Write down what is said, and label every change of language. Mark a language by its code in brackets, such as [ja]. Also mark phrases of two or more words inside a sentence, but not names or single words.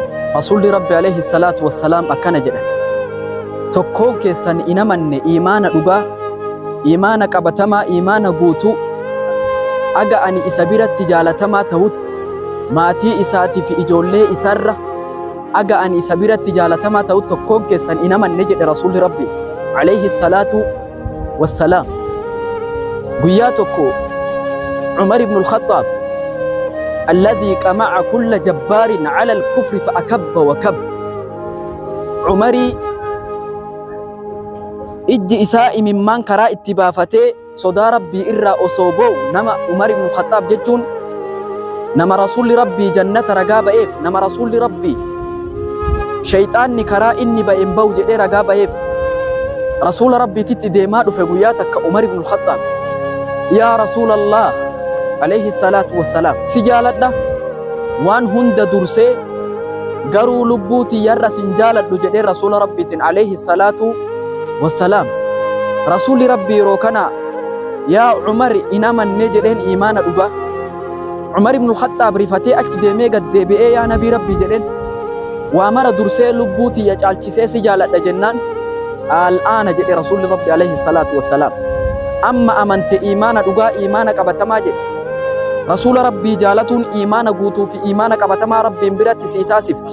[om] Rasuulli rabbi [ar] عليه الصلاة والسلام [om] akkana jedhan: tokkoon keessan inamanne iimaana dhugaa, iimaana qabatamaa, iimaana guutuu aga ani isa biratti jaalatamaa ta'utti maatii isaatii fi ijoollee isarra aga ani isa biratti jaalatamaa ta'u tokkoon keessan inamanne jedhe rasuulli rabbi [ar] عليه الصلاة والسلام. [om] Guyyaa tokko Umar ibn al-Khattab [ar] الذي قمع كل جبار على الكفر فأكب وكب. [om] Umari ijji isaa imimmaan karaa itti baafatee sodaa rabbii irraa osoo ba'u nama Umar ibn al-Khattab jechuun nama rasuulli rabbii jannata ragaa ba'eef, nama rasuulli rabbii shayxaanni karaa inni ba'een ba'u jedhee ragaa ba'eef rasuula rabbiititti deemaa dhufe guyyaa takka Umar ibn al-Khattab: [ar] يا رسول الله عليه الصلاة والسلام, [om] si jaaladha waan hunda dursee garuu lubbuu tiyyarra sin jaaladhu jedhee rasuula rabbiitiin [ar] عليه الصلاة والسلام. [om] Rasuulli rabbii yeroo kana yaa Umar inamanne jedheen iimaana dhugaa. Umar ibn al-Khattab rifatee achi deemee gad deebi'ee yaa nabii rabbii jedheen waa mara dursee lubbuu tiyya caalchisee si jaaladha jennaan al'aana jedhe rasuulli rabbi [ar] عليه الصلاة والسلام. [om] Amma amante iimaana dhugaa, iimaana qabatamaa jedhe. Rasuula rabbii jaalatuun iimaana guutuu fi iimaana qabatamaa rabbiin biratti sii taasifti.